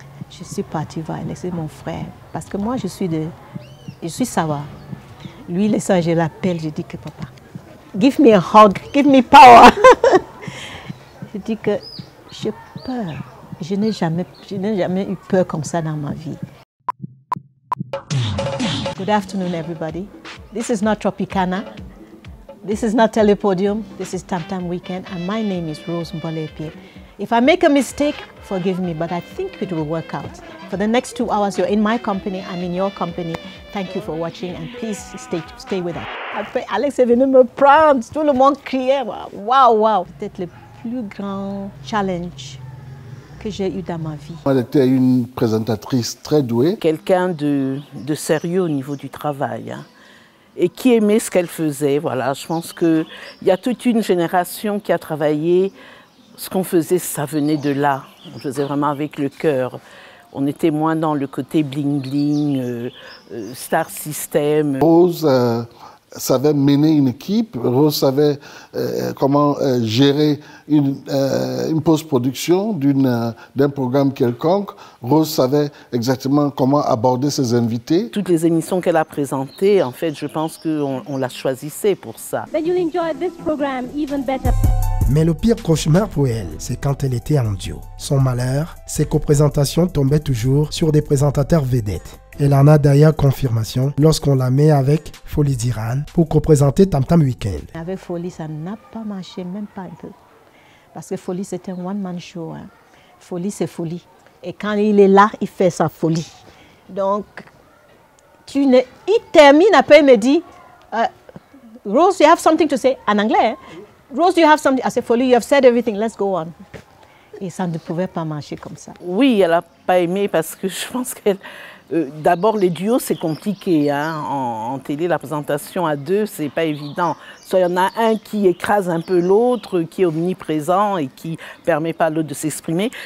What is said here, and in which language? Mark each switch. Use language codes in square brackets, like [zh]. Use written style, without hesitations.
[fr] Je suis partie voir Alex, c'est mon frère, parce que moi je suis Sawa. Lui, le soir, je l'appelle, je dis que papa, [en] give me a hug, give me power. [fr] Je dis que j'ai peur. Je n'ai jamais eu peur comme ça dans ma vie. [en] Good afternoon, everybody. This is not Tropicana. This is not Telepodium, this is Tam Tam Weekend, and my name is Rose Mbolé-Epié. If I make a mistake, forgive me, but I think it will work out. For the next 2 hours, you're in my company, I'm in your company. Thank you for watching and please stay with us. [fr] Après, Alex est venu me prendre, tout le monde criait, waouh, waouh. Peut-être le plus grand challenge que j'ai eu dans ma vie. Elle était une présentatrice très douée. Quelqu'un de sérieux au niveau du travail. Hein. Et qui aimait ce qu'elle faisait. Voilà, je pense qu'il y a toute une génération qui a travaillé. Ce qu'on faisait, ça venait de là. On faisait vraiment avec le cœur. On était moins dans le côté bling-bling, star system. Rose savait mener une équipe. Rose savait comment gérer une post-production d'un programme quelconque. Rose savait exactement comment aborder ses invités. Toutes les émissions qu'elle a présentées, en fait, je pense qu'on la choisissait pour ça. [en] Then you'll enjoy this program even better. [fr] Mais le pire cauchemar pour elle, c'est quand elle était en duo. Son malheur, c'est qu'aux présentations tombaient toujours sur des présentateurs vedettes. Elle en a d'ailleurs confirmation lorsqu'on la met avec Folie d'Iran pour co-présenter Tam Tam Weekend. Avec Folie, ça n'a pas marché, même pas un peu. Parce que Folie, c'est un one-man show. Hein. Folie, c'est folie. Et quand il est là, il fait sa folie. Donc, il termine, après il me dit, Rose, [en] you have something to say? [fr] En anglais, hein? [en] Rose, you have something? I said, Folie, you have said everything, let's go on. [fr] Et ça ne pouvait pas marcher comme ça. Oui, elle n'a pas aimé parce que je pense qu'elle... D'abord, les duos, c'est compliqué. Hein? En télé, la présentation à deux, c'est pas évident. Soit il y en a un qui écrase un peu l'autre, qui est omniprésent et qui permet pas à l'autre de s'exprimer.